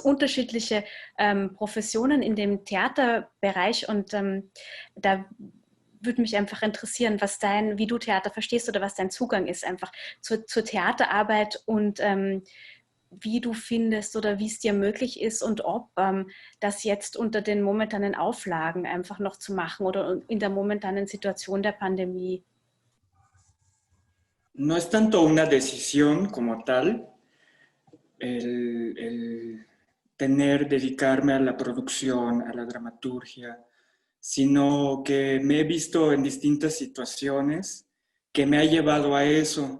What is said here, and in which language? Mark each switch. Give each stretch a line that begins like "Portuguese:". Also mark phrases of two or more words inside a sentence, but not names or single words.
German: unterschiedliche Professionen in dem Theaterbereich und da würde mich einfach interessieren, wie du Theater verstehst oder was dein Zugang ist einfach zur Theaterarbeit und wie du findest oder wie es dir möglich ist und ob das jetzt unter den momentanen Auflagen einfach noch zu machen oder in der momentanen Situation der Pandemie.
Spanish: No es tanto una decisión como tal, dedicarme a la producción, a la dramaturgia, sino que me he visto en distintas situaciones que me ha llevado a eso.